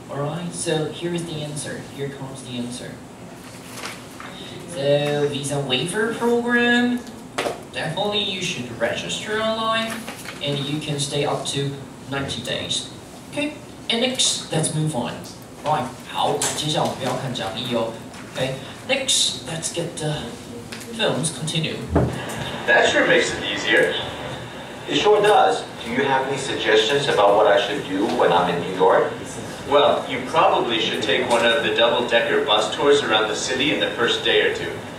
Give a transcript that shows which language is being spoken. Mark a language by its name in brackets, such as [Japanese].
[English] Alright, so here is the answer. Here comes the answer. So, visa waiver program. Definitely you should register online and you can stay up to 90 days. Okay, and next, let's move on. [Chinese] Right, 好，接下来我们不要看讲义哦。 [English] Okay, next, let's get the films continue. That sure makes it easier. It sure does. Do you have any suggestions about what I should do when I'm in New York? Well, you probably should take one of the double-decker bus tours around the city in the first day or two.